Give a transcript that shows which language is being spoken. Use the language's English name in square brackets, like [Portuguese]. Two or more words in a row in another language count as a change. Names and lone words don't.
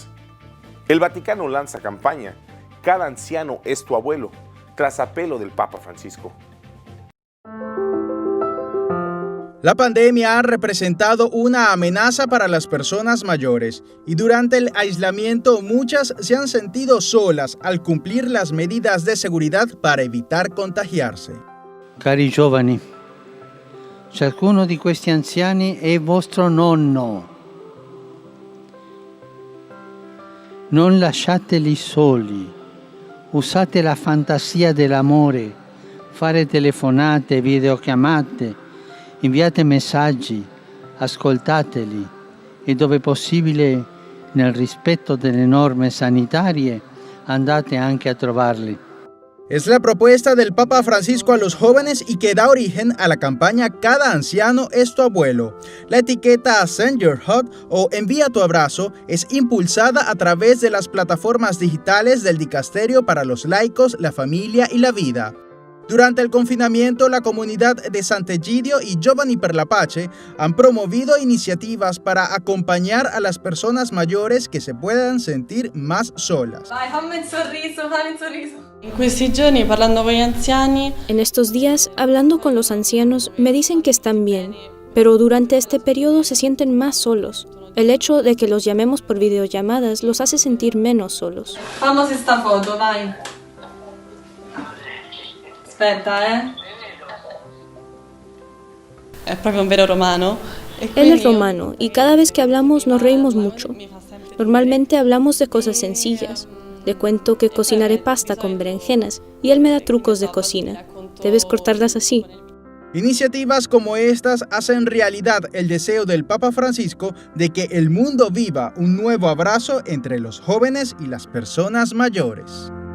[Spanish] El Vaticano lanza campaña "Cada anciano es tu abuelo", tras apelo del Papa Francisco. La pandemia ha representado una amenaza para las personas mayores y durante el aislamiento muchas se han sentido solas al cumplir las medidas de seguridad para evitar contagiarse. [Italian] Cari giovani, ciascuno di questi anziani è vostro nonno. Non lasciateli soli, usate la fantasia dell'amore, fare telefonate, videochiamate, inviate messaggi, ascoltateli e dove possibile, nel rispetto delle norme sanitarie, andate anche a trovarli. [Spanish] Es la propuesta del Papa Francisco a los jóvenes y que da origen a la campaña "Cada anciano es tu abuelo". La etiqueta Send Your Hug o Envía tu abrazo es impulsada a través de las plataformas digitales del Dicasterio para los Laicos, la Familia y la Vida. Durante el confinamiento, la comunidad de Sant'Egidio y Giovani per la Pace han promovido iniciativas para acompañar a las personas mayores que se puedan sentir más solas. [Italian] Vai, fammi un sorriso. En questi giorni, parlando con gli anziani, [Spanish] En estos días, hablando con los ancianos, me dicen que están bien, pero durante este periodo se sienten más solos. El hecho de que los llamemos por videollamadas los hace sentir menos solos. [Italian] Fammi sta foto, vai. Aspetta, è proprio un vero romano. [Spanish] Él es romano y cada vez que hablamos nos reímos mucho. Normalmente hablamos de cosas sencillas. Le cuento que cocinaré pasta con berenjenas y él me da trucos de cocina. Debes cortarlas así. Iniciativas como estas hacen realidad el deseo del Papa Francisco de que el mundo viva un nuevo abrazo entre los jóvenes y las personas mayores.